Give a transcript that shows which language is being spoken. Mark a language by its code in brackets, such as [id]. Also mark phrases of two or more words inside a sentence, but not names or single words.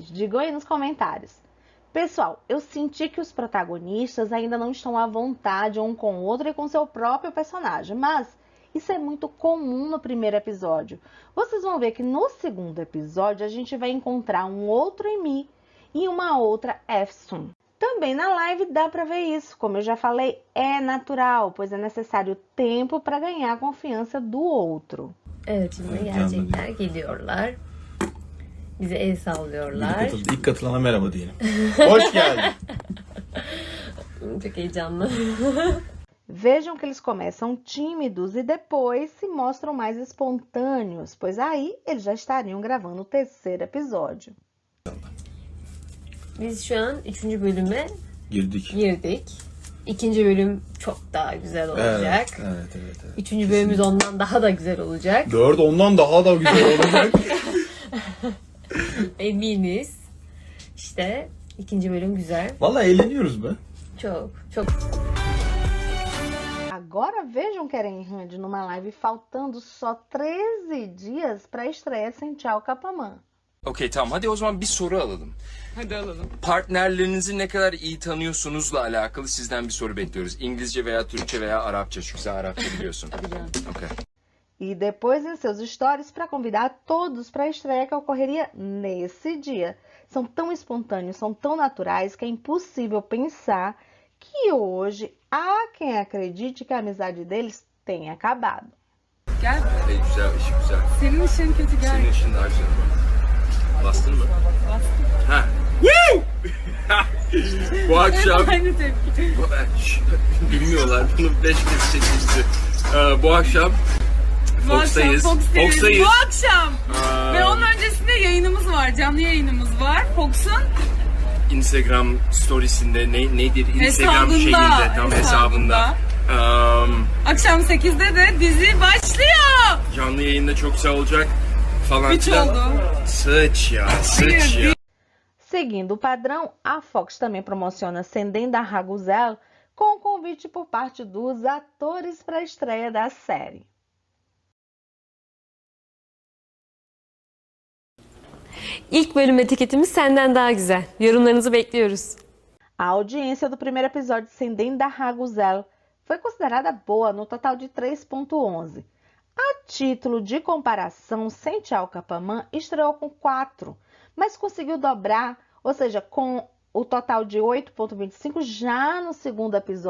[pt] Digam aí nos comentários. Pessoal, eu senti que os protagonistas ainda não estão à vontade um com o outro e com seu próprio personagem, mas isso é muito comum no primeiro episódio. Vocês vão ver que no segundo episódio a gente vai encontrar um outro Emi e uma outra Efsun. Também na live dá para ver isso, como eu já falei, é natural, pois é necessário tempo para ganhar a confiança do outro. [tr] Evet, şimdi gerçekler geliyorlar. Bize el sallıyorlar. İlk katılana merhaba diyelim. Hoş geldin. Çok heyecanlı. [pt] Vejam que eles começam tímidos e depois se mostram mais espontâneos, pois aí eles já estariam gravando o terceiro episódio. [tr] Biz şu an 3. bölüme Girdik. girdik. 2. bölüm çok daha güzel olacak. Evet. 3. bölümümüz ondan daha da güzel olacak. 4 ondan daha da güzel olacak. Eminiz. İşte 2. bölüm güzel. Vallahi eğleniyoruz be. Çok. [pt] Agora vejam Kerem e Randy numa live faltando só 13 dias para a estreia Sençal Kapamã. [tr] Okey tamam, hadi o zaman bir soru alalım. Hadi alalım. Partnerlerinizi ne kadar iyi tanıyorsunuzla alakalı sizden bir soru bekliyoruz. İngilizce veya Türkçe veya Arapça, çünkü sen Arapça biliyorsun. Okay. [pt] E depois em seus stories para convidar todos para a estreia que ocorreria nesse dia. São tão espontâneos, são tão naturais que é impossível pensar que hoje há quem acredite que a amizade deles tenha acabado. [tr] Gel. Hey, güzel, işi güzel. Senin işin kötü gel. Senin işin daha güzel. Bastın mı? Bastım. Ha. Woo! Bu akşam... Hep aynı tepki. Bilmiyorlar, bunu 5 kez çekmişti. Bu akşam Fox'tayız. Fox'tayız. Bu akşam. Ve onun öncesinde yayınımız var. Canlı yayınımız var. Fox'un Instagram storiesinde nedir? Instagram hesabında. tam hesabında. Akşam 8'de de dizi başlıyor. Canlı yayında çok güzel olacak falan 3 filan. oldu. Sıç ya. [pt] Seguindo o padrão, a Fox também promociona Sendenda Raguzel com o convite por parte dos atores para a estreia da série. [tr] İlk bölüm etiketimiz senden daha güzel. Yorumlarınızı bekliyoruz. [pt] A audiência do primeiro episódio de Sendenda Raguzel foi considerada boa no total de 3,11. A título de comparação, Sençal Kapamã estreou com 4, mas conseguiu dobrar, ou seja, com o total de 8,25 já no segundo episódio.